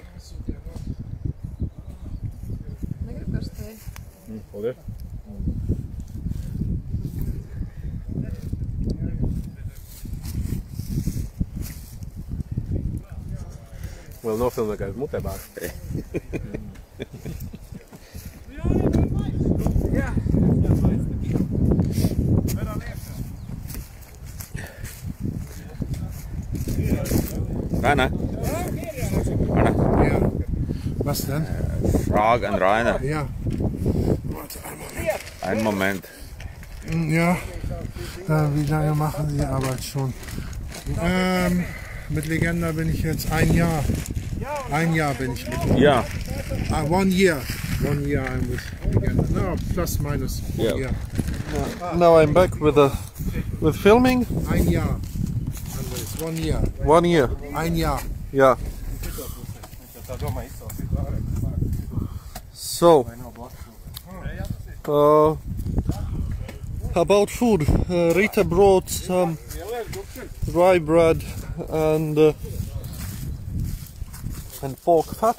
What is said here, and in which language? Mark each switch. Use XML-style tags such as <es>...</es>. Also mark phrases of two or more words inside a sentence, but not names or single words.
<lv>Tā aiziet. Paldies. Vēl nofilmē, kā es mutē bāru. Rainer.</lv> <de>Ja. Was denn? Frage an Rainer. Ja. Einen Moment. Ja. Wie lange machen Sie Arbeit schon? Mit Legenda bin ich jetzt 1 Jahr. 1 Jahr bin ich mit Legenda. Ja.</de> <en>1 year. 1 year I'm with Legenda. No, plus minus 1 year. Now I'm back with filming.</en> <de>1 Jahr. 1 year.</de> <en>1 year.</en> <de>1 Jahr.</de> <en>Yeah. So, about food, Rita brought some rye bread and pork fat.</en>